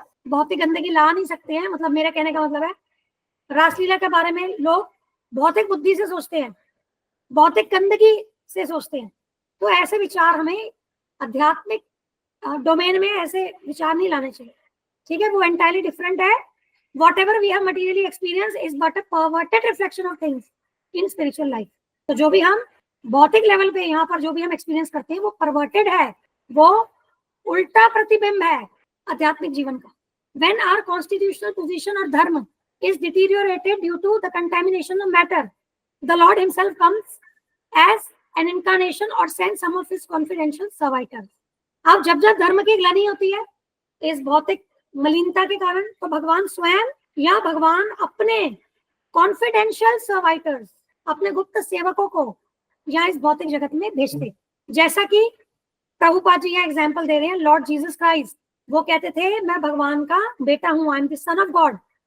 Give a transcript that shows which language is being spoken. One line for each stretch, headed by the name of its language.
Hindi: भौतिक गंदगी ला नहीं सकते हैं, मतलब मेरे कहने का मतलब है रासलीला के बारे में लोग भौतिक बुद्धि से सोचते हैं, भौतिक गंदगी से सोचते हैं। तो ऐसे विचार हमें आध्यात्मिक डोमेन में ऐसे विचार नहीं लाने चाहिए, ठीक है। वो एंटायरली डिफरेंट है।
English: whatever we have materially experienced is but a perverted reflection of things in spiritual life।
Hindi: तो जो भी हम भौतिक लेवल पे यहाँ पर जो भी हम एक्सपीरियंस करते हैं वो परवर्टेड है, वो उल्टा प्रतिबिंब है आध्यात्मिक जीवन का।
English: when our constitutional position or dharma is deteriorated due to the contamination of matter, the Lord himself comes as an incarnation or sends some of his confidential servitors।
Hindi: अब जब जब धर्म की ग्लानि होती है इस भौतिक मलिनता के कारण, तो भगवान स्वयं या भगवान अपने कॉन्फिडेंशियल सर्वाइटर्स, अपने गुप्त सेवकों को या इस भौतिक जगत में भेजते। जैसा कि प्रभुपाद जी यहाँ एग्जाम्पल दे रहे हैं, लॉर्ड जीसस क्राइस्ट वो कहते थे मैं भगवान का बेटा हूँ,
English: I am the son of God.